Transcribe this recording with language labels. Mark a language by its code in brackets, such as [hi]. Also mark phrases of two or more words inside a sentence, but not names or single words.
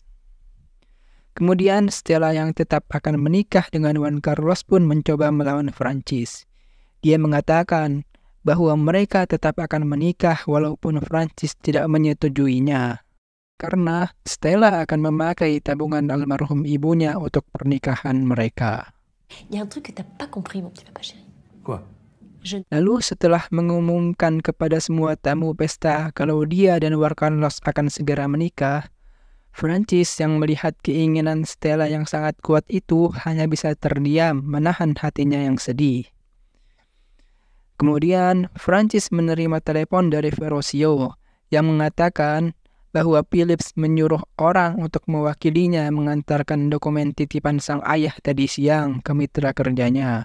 [id] Kemudian Stella yang tetap akan menikah dengan Juan Carlos pun mencoba melawan Francis. Dia mengatakan bahwa mereka tetap akan menikah walaupun Francis tidak menyetujuinya, karena Stella akan memakai tabungan almarhum ibunya untuk pernikahan mereka. [fr] Il y a un truc que t'as pas compris, mon petit papa chéri. Quoi? [id] Lalu setelah mengumumkan kepada semua tamu pesta kalau dia dan Juan Carlos akan segera menikah, Francis yang melihat keinginan Stella yang sangat kuat itu hanya bisa terdiam menahan hatinya yang sedih. Kemudian Francis menerima telepon dari Verosio yang mengatakan bahwa Philips menyuruh orang untuk mewakilinya mengantarkan dokumen titipan sang ayah tadi siang ke mitra kerjanya.